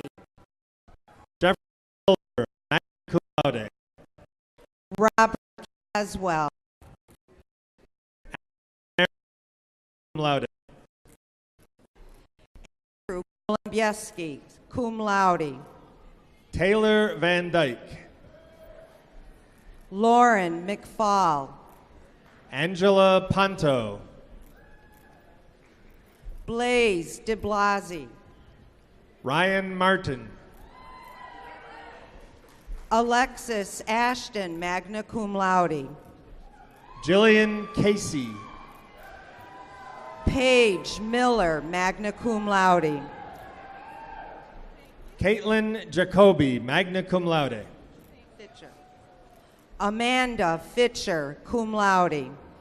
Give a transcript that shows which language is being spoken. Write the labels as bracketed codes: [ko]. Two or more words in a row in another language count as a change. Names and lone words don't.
[en] Jeffrey Silver, [la] magna cum laude. [en] Robert Caswell. [la] Cum laude. [en] Andrew Kolombiewski, [la] cum laude. [en] Taylor Van Dyke. Lauren McFall. Angela Ponto. Blaze de Blasi. Ryan Martin. Alexis Ashton, [la] magna cum laude. [en] Jillian Casey. Paige Miller, [la] magna cum laude. [en] Caitlin Jacoby, [la] magna cum laude. [en] Amanda Fitcher, [la] cum laude.